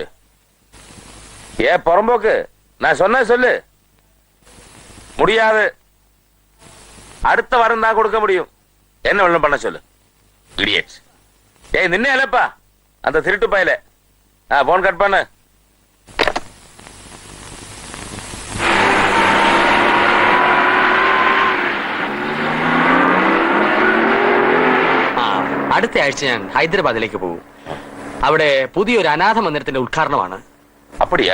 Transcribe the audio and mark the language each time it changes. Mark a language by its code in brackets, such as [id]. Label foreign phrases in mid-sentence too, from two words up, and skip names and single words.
[ta] ஏ புறம்போக்கு, நான் சொன்ன சொல்லு. முடியாது, அடுத்த வாரம் தான் கொடுக்க முடியும். என்ன ஒண்ணும் பண்ண சொல்லு. இடியட்ஸ். ஏய் நின்னே இல்லப்பா அந்த திருட்டு பையல. போன் கட் பண்ணு. [ml] അടുത്ത ആഴ്ച ഞാൻ ഹൈദരാബാദിലേക്ക് പോകും. അവിടെ പുതിയൊരു അനാഥ മന്ദിരത്തിന്റെ ഉദ്ഘാടനമാണ്. [ta] அப்படியா?